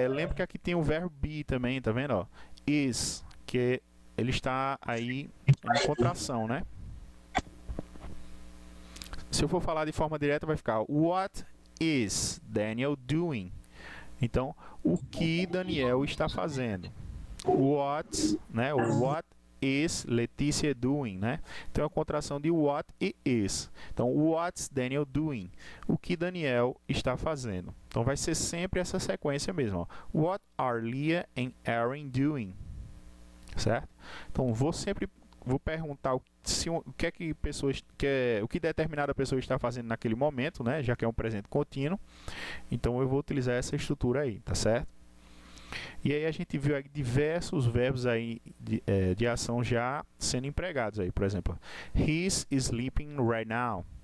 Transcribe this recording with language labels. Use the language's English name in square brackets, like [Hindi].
[Portuguese] lembro que aqui tem o verbo be também, tá vendo? Ó? Is, que ele está aí em contração, né? Se eu for falar de forma direta, vai ficar [English] what is Daniel doing? [Portuguese] Então, o que Daniel está fazendo? What, né? [English] O what is Letícia doing, né? [Portuguese] Então, é a contração de what e is. [English] Então, what's Daniel doing? [Portuguese] O que Daniel está fazendo? Então, vai ser sempre essa sequência mesmo. Ó. [English] What are Leah and Aaron doing? [Portuguese] Certo? Então, vou perguntar o que determinada pessoa está fazendo naquele momento, né? Já que é um presente contínuo. Então eu vou utilizar essa estrutura aí, tá certo? E aí a gente viu aí diversos verbos aí de ação já sendo empregados aí, por exemplo, [English] he's sleeping right now.